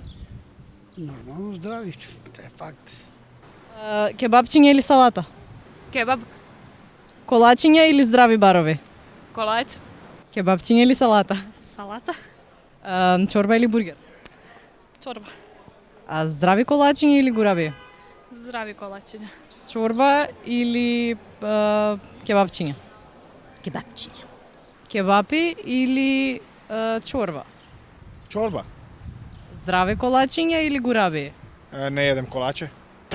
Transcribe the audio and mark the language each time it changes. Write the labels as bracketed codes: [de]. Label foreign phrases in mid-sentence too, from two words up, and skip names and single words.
[mk] Нормално здрави, тоа е факт. Кебапчиња или салата? Kebab. Колачиња или здрави барови? Kolač. Кебапчиња или салата? Salata. Чорба или бургер? Čorba. А здрави колачиња или гораби? Zdravi kolačinja. Чорба или кебапчиња? Kebapčinja. Кебапи или чорба? Čorba. Здрави колачиња или гораби? [sr] Ne jedem kolače.